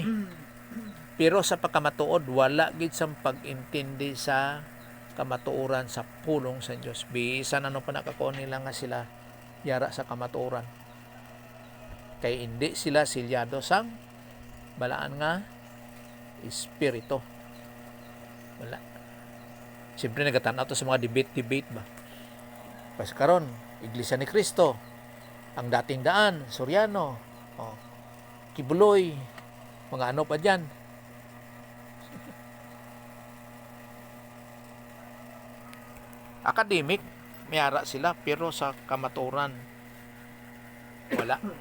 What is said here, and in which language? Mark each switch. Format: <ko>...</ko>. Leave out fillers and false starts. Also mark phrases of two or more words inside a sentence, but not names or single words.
<hil>Pero sa pagkamatuod, wala gid sang pag-intindi sa kamatuoran sa pulong sa Dios. Bisan ano pa nakakuha nila nga sila yara sa kamatuoran. Kay hindi sila silyado sang balaan nga espiritu. Wala. Siyempre nagatanaw to sa mga debate ba. Pas karon, Iglesia ni Cristo, ang dating daan, Soriano, Kibuloy, mga ano pa dyan. Academic, mayara sila, pero sa kamaturan, wala.</hil>